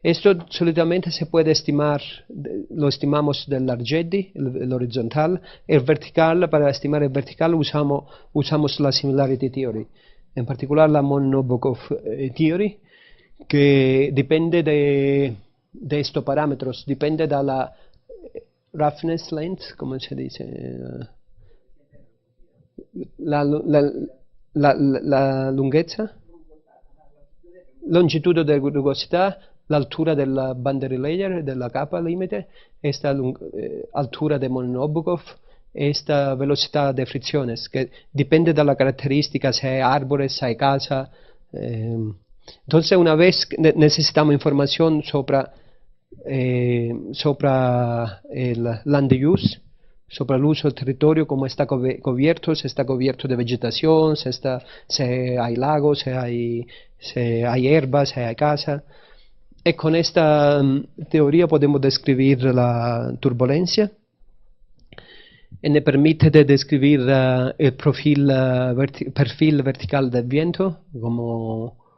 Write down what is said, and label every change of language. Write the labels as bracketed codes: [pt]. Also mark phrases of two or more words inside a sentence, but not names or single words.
[es] Esto solitamente se puede estimar, lo estimamos del Argedi, el horizontal. El vertical, para estimar el vertical usamos la [en] Similarity Theory, [es] en particular la Monod-Nabokov Theory, que depende de estos parámetros, depende de la [en] roughness length, [es] ¿cómo se dice? [it] La lunghezza, [es] longitud de rugosità, [it] l'altura del [en] boundary layer, [it] della capa limite, [es] esta altura de Monod-Nabokov, esta velocidad de fricciones, que depende de la característica, si hay árboles, si hay casa. Entonces, una vez necesitamos información sobre el [en] land use, [es] sobre el uso del territorio, cómo está cubierto, si está cubierto de vegetación, si hay lagos, si hay hierbas, si hay casa. Y con esta teoría podemos describir la turbulencia y nos permite describir el perfil vertical del viento como